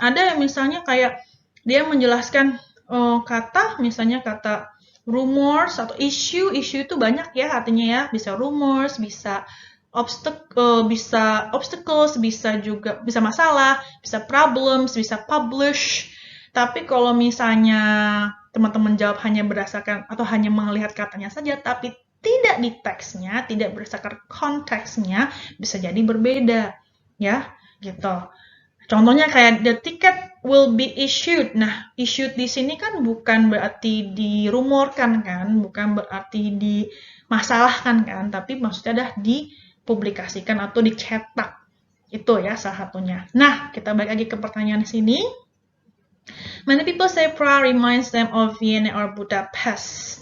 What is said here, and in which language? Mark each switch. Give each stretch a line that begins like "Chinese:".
Indonesian: Ada yang misalnya kayak dia menjelaskan kata, misalnya kata rumors atau issue itu banyak ya artinya ya, bisa rumors, bisa obstacles, bisa juga bisa masalah, bisa problems, bisa publish. Tapi kalau misalnya teman-teman jawab hanya berdasarkan atau hanya melihat katanya saja, tapi tidak di teksnya, tidak berdasarkan konteksnya, bisa jadi berbeda ya, gitu.
English: Contohnya kayak the ticket will be issued.
Indonesian: Nah, issued di sini kan bukan berarti dirumorkan kan, bukan berarti dimasalahkan kan, tapi maksudnya adalah dipublikasikan atau dicetak. Itu ya salah satunya. Nah, kita balik lagi ke pertanyaan di sini.
English: Many people say Prague reminds them of Vienna or Budapest.